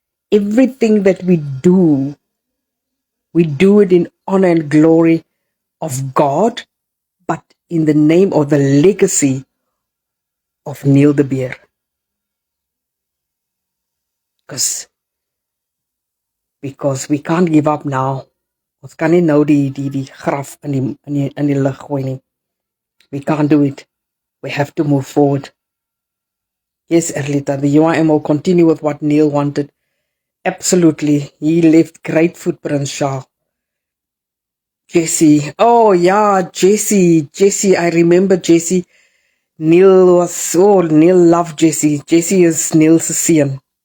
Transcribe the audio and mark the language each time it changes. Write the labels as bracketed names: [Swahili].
[English] Everything that we do it in honor and glory of God, but in the name of the legacy of Neil de Beer. Because because we can't give up now. [Afrikaans] Ons kan nie nou die graf in die lug gooi nie. [English] We can't do it. We have to move forward. Yes, Erlita, the UIM will continue with what Neil wanted. Absolutely. He left great footprints, Shah. Jesse. Oh, yeah, Jesse. Jesse, I remember Jesse. Neil loved Jesse. Jesse is Neil's son.